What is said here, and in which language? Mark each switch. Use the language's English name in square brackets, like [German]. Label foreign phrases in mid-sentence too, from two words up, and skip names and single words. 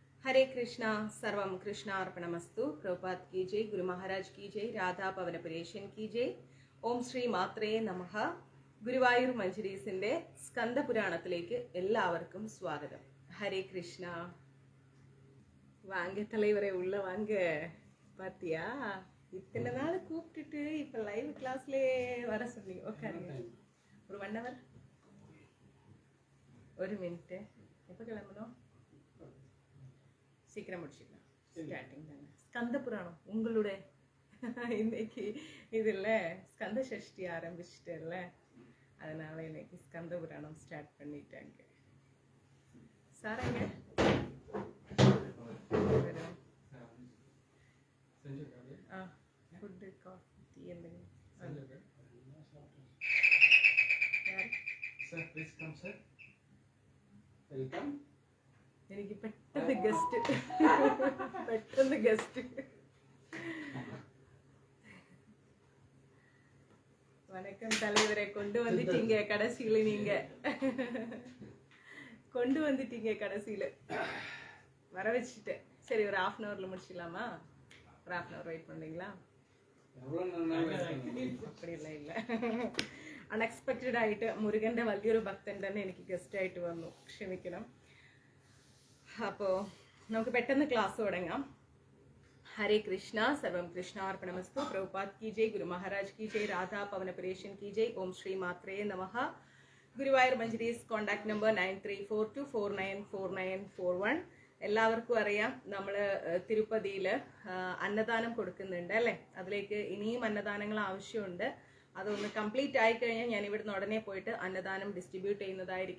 [Sanskrit] हरे कृष्णा सर्वम कृष्णार्पणमस्तु। [Hindi] प्रभुपाद की जय, गुरु महाराज की जय, राधा पवन परेशन की जय। [Sanskrit] ॐ श्री मात्रे नमः. [Malayalam] ഗുരുവായൂർ മഞ്ജരീസിന്റെ സ്കന്ദപുരാണത്തിലേക്ക് എല്ലാവർക്കും സ്വാഗതം. ഹരേ കൃഷ്ണ. [Tamil] வாங்க தலைவரே, உள்ள வாங்க. பாத்தியா, இத்தனை நாள் கூப்பிட்டுட்டு இப்ப லைவ் கிளாஸ்ல வர சொன்னீங்க. உட்காருங்க. ஒரு 1 hour, ஒரு மினிட். எப்போ கிளம்பணும்? சீக்கிரம் முடிச்சுக்கலாம். ஸ்டார்டிங் தானே. ஸ்கந்த புராணம் உங்களுடைய இன்னைக்கு இதில் ஸ்கந்த சஷ்டி ஆரம்பிச்சிட்டேன்ல, அதனால இன்னைக்கு ஸ்கந்த புராணம் ஸ்டார்ட் பண்ணிட்டாங்க. சாரங்க ஃபுட்டு காஃபி டீ [Malayalam] എന്തെങ്കിലും എനിക്ക് പെട്ടെന്ന് ഗസ്റ്റ് [Tamil] வணக்கம் தலைவரை, கொண்டு வந்துட்டீங்க கடைசியில. நீங்க கொண்டு வந்துட்டீங்க கடைசியில, வர வச்சுட்டேன். சரி, ஒரு 1/2 hourல முடிச்சிடலாமா? ஒரு 1/2 hour வெயிட் பண்றீங்களா? [Malayalam] அப்படி ഇല്ല. അൺഎക്സ്പെക്റ്റഡ് ആയിട്ട് മുരുകന്റെ വലിയൊരു ഭക്തൻ തന്നെ എനിക്ക് ഗസ്റ്റ് ആയിട്ട് വന്നു. ക്ഷമിക്കണം. അപ്പോൾ നമുക്ക് പെട്ടെന്ന് ക്ലാസ് തുടങ്ങാം. [Sanskrit] हरे कृष्णा सर्वम कृष्णार्पणमस्तु. [Hindi] प्रभुपाद की जय, गुरु महाराज की जय, राधा पवन परेशन की जय. [Sanskrit] ओम श्री मात्रे नमः. [Malayalam] ഗുരുവായൂർ മഞ്ജരീസ് കോണ്ടാക്ട് നമ്പർ 9342249491. എല്ലാവർക്കും അറിയാം, നമ്മൾ തിരുപ്പതിയിൽ അന്നദാനം കൊടുക്കുന്നുണ്ട് അല്ലേ. അതിലേക്ക് ഇനിയും അന്നദാനങ്ങൾ ആവശ്യമുണ്ട്. അതൊന്ന് കംപ്ലീറ്റ് ആയി കഴിഞ്ഞാൽ ഞാൻ ഇവിടുന്ന് ഉടനെ പോയിട്ട് അന്നദാനം ഡിസ്ട്രിബ്യൂട്ട് ചെയ്യുന്നതായിരിക്കും.